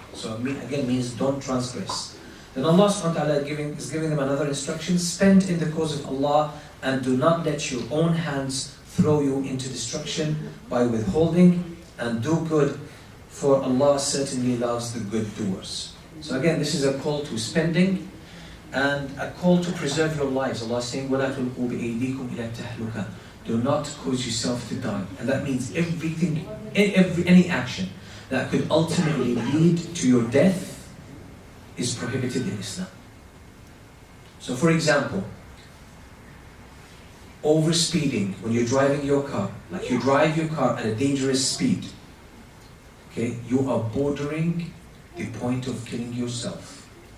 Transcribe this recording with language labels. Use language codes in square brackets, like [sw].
[en] So, again, means don't transgress. Then Allah subhanahu wa ta'ala is giving them another instruction: spend in the cause of Allah and do not let your own hands throw you into destruction by withholding, and do good, for Allah certainly loves the good doers. So again, this is a call to spending and a call to preserve your lives. Allah is saying, [ar] وَلَا تُلْقُوا بِأَيْدِيكُمْ إِلَى التَّهْلُكَةِ. [en] Do not cause yourself to die. And that means everything, any action that could ultimately lead to your death is prohibited in Islam. So for example, overspeeding when you're driving your car, like you drive your car at a dangerous speed, okay, you are bordering the point of killing yourself.